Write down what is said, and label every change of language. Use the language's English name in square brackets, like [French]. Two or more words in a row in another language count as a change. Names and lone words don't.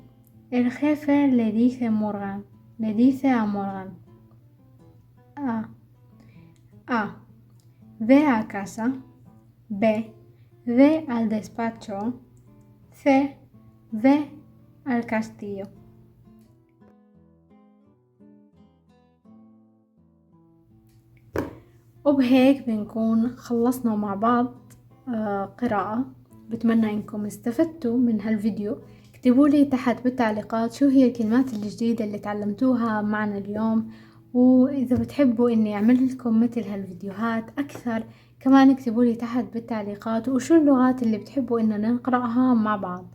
[Spanish] el jefe le dice a Morgan A. A. Ve a casa. B. Ve al despacho. C. Ve al castillo. [Arabic] وبهيك بنكون خلصنا مع بعض قراءة. بتمنى انكم استفدتوا من هالفيديو. اكتبوا لي تحت بالتعليقات شو هي الكلمات الجديدة اللي تعلمتوها معنا اليوم، واذا بتحبوا اني اعمل لكم مثل هالفيديوهات اكثر كمان اكتبوا لي تحت بالتعليقات، وشو اللغات اللي بتحبوا اننا نقرأها مع بعض.